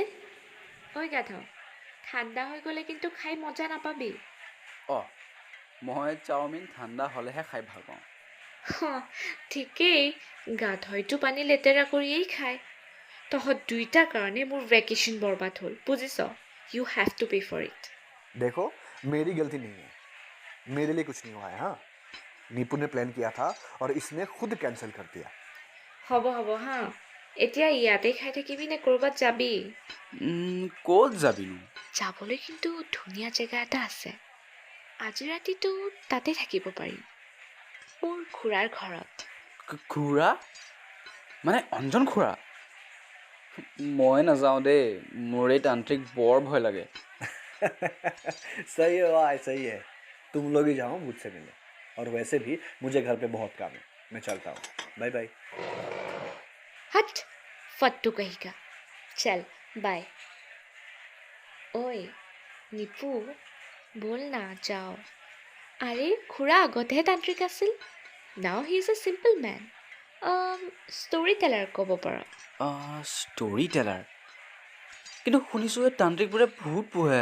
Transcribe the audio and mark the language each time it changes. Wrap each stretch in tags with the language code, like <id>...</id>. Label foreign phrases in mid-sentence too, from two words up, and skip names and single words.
<as>ঐ গাধ, ঠাণ্ডা হৈ গ'লে কিন্তু খাই মজা নাপাবি। মই চাওমিন ঠাণ্ডা হ'লেহে খাই ভাল পাওঁ। ঠিকেই, গাধইটো পানী লেতেৰা কৰিয়েই খায়। তহঁত দুইটাৰ কাৰণে মোৰ ভেকেশ্যন বৰবাদ হ'ল, বুজিছ?</as> <en>You have to pay for it.</en> <hi>देखो, मेरी गलती नहीं है, मेरे लिए कुछ नहीं हुआ है। हाँ, नीपू ने प्लान किया था और इसने खुद कैंसिल कर दिया।</hi> <as>হ'ব হা, এতিয়া ইয়াতে খাই থাকিবি নে ক'ৰবাত যাবি? ক'ত যাবিনো? যাবলৈ কিন্তু ধুনীয়া জেগা এটা আছে। আজি ৰাতিটো তাতে থাকিব পাৰিম, মোৰ খুৰাৰ ঘৰত। খুৰা? মানে অঞ্জন খুৰা? মই নাযাওঁ দেই, মোৰ এই তান্ত্ৰিক বৰ ভয় লাগে।</as> <hi>सही है भाई, सही है। तुम लोग ही जाओ मुझसे मिलने, और वैसे भी मुझे घर पे बहुत काम है, मैं चलता हूँ। बाय बाय। हट फट्टू कहीं का, चल बाय।</hi> <as>ओए নিপু, বল না যাও। আৰে খুৰা আগতেহে তান্ত্ৰিক আছিল,</as> <en>now he is a simple man. story teller</en> <as>ক'ব পাৰ।</as> <en>story teller?</en> <as>কিন্তু শুনিছোঁ এই তান্ত্ৰিকবোৰে ভূত পোহে।</as>